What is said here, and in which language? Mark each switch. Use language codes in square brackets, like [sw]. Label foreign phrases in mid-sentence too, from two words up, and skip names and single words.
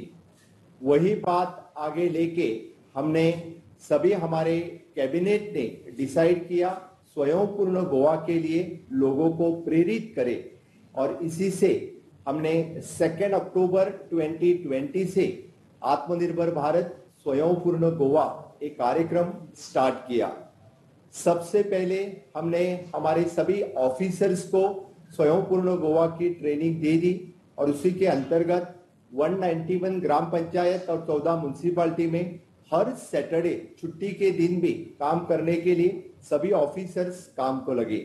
[hi] वही बात आगे लेके हमने सभी हमारे कैबिनेट ने डिसाइड किया स्वयंपूर्ण गोवा के लिए लोगों को प्रेरित करें और इसी से हमने 2 अक्टूबर 2020 से आत्मनिर्भर भारत स्वयंपूर्ण गोवा एक कार्यक्रम स्टार्ट किया। सबसे पहले हमने हमारे सभी ऑफिसर्स को स्वयंपूर्ण गोवा की ट्रेनिंग दे दी और उसी के अंतर्गत 191 ग्राम पंचायत और 14 म्युनिसिपैलिटी में हर सैटरडे छुट्टी के दिन भी काम करने के लिए सभी ऑफिसर्स काम को लगे।